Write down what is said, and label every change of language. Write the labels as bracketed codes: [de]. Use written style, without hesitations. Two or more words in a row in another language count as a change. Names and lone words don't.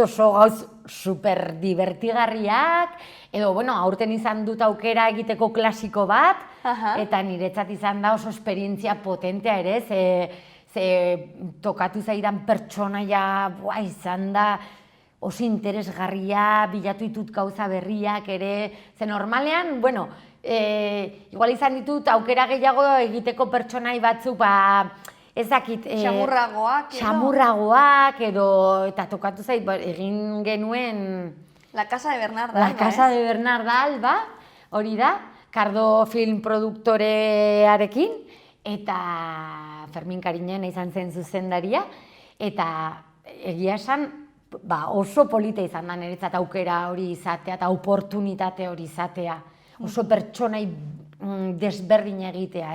[eu] oso gauz super divertigarriak, edo, aurten izan dut aukera egiteko klasiko bat, eta niretzat izan da oso esperientzia potentea ere, ze tokatu zaidan pertsonaia izan da oso interesgarria, bilatu ditut gauza berriak ere, ze normalean, igual izan ditut aukera gehiago egiteko pertsonai batzuk, ezakit... Xamurragoak edo... Eta tokatu zait, egin genuen... La Casa de Bernarda Alba. La Casa de Bernarda Alba, hori da, Cardo Film produktorearekin, eta Fermin Kariñena izan zen zuzendaria, eta egia esan, oso polita izan da niretzat aukera hori izatea, eta oportunitate hori izatea, oso pertsonai desberdin egitea,